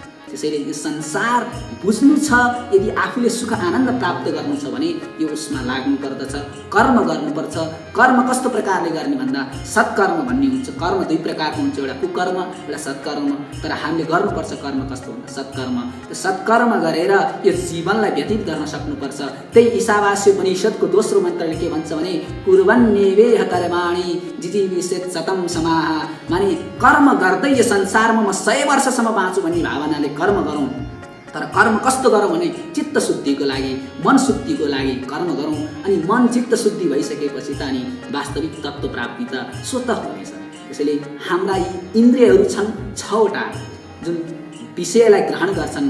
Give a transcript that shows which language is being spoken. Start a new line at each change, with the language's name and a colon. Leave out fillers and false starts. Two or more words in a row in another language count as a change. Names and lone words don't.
Nepali: त्यसैले यो संसार बुझ्नु छ, यदि आफूले सुख आनन्द प्राप्त गर्नु छ भने यो उसमा लाग्नु पर्दछ, कर्म गर्नुपर्छ। कर्म कस्तो प्रकारले गर्ने भन्दा सत्कर्म भन्ने हुन्छ। कर्म दुई प्रकारको हुन्छ, एउटा कुकर्म, एउटा सत्कर्म। तर हामीले गर्नुपर्छ कर्म कस्तो हुन्छ? सत्कर्म। त्यो सत्कर्म गरेर यो जीवनलाई व्यतीत गर्न सक्नुपर्छ। त्यही ईशावास्य उपनिषदको दोस्रो मन्त्रले के भन्छ भने
Sanskrit: कुर्वन्नेवेह कर्माणि जिजीविषेत् शतं समाः।
Nepali: माने कर्म गर्दै यो संसारमा म 100 वर्षसम्म बाँचु भन्ने भावनाले कर्म गरौँ। तर कर्म कस्तो गरौँ भने चित्त शुद्धिको लागि, मन शुद्धिको लागि कर्म गरौँ। अनि मन चित्त शुद्धि भइसकेपछि त अनि वास्तविक तत्त्व प्राप्ति त स्वतः हुनेछ। त्यसैले हाम्रा यी इन्द्रियहरू छन् 6वटा जुन विषयलाई ग्रहण गर्छन्।